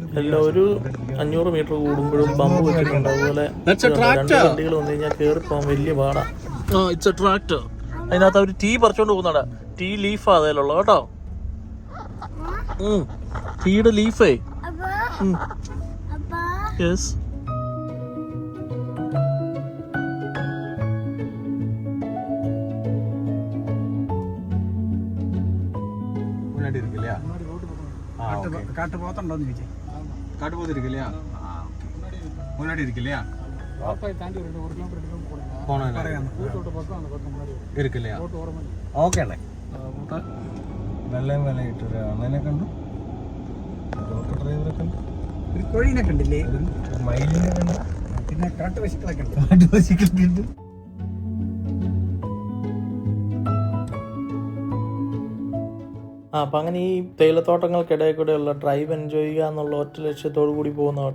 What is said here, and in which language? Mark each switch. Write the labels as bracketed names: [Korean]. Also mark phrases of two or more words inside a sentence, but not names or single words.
[Malayalam] എല്ലാം ഒരു 500 മീറ്റർ കൂടുമ്പോഴും പമ്പ് വെച്ചിട്ടുണ്ട്. അതുപോലെ 2 വണ്ടികൾ വന്നു കഴിഞ്ഞാൽ കയറി പോകാൻ വലിയ പാടാണ്. [English] it's a tractor. [Malayalam] അതിനകത്ത് അവർ ടീ പറിച്ചോണ്ട് പോകുന്നടാ. ടീ ലീഫാ അതിലുള്ള കേട്ടോ. ടീയുടെ ലീഫേ. യെസ്. [Tamil] முன்னாடி இருக்கு இல்லையா? [Malayalam] காட்டுப்போத்தோன்னு ചോദിച്ചേ. [Tamil] காட்டுப்போத்து இருக்கு இல்லையா? முன்னாடி இருக்கு இல்லையா? இருக்கு இல்லையா? [Malayalam] ഓക്കെ അല്ലേ? വെള്ളം വിലയിട്ടൊരു അണ്ണനെ കണ്ടു, ഡ്രൈവറെ കണ്ടു, ഒരു കോഴീനെ കണ്ടില്ലേ, മയിലിനെ കണ്ടു, പിന്നെ കാട്ടുപശുക്കളൊക്കെ ഉണ്ട്. അപ്പം അങ്ങനെ ഈ തേയിലത്തോട്ടങ്ങൾക്കിടയിൽ കൂടെയുള്ള [English] drive enjoy [Malayalam] ചെയ്യുക എന്നുള്ള ഒറ്റ ലക്ഷ്യത്തോടു കൂടി പോകുന്ന കേട്ടോ.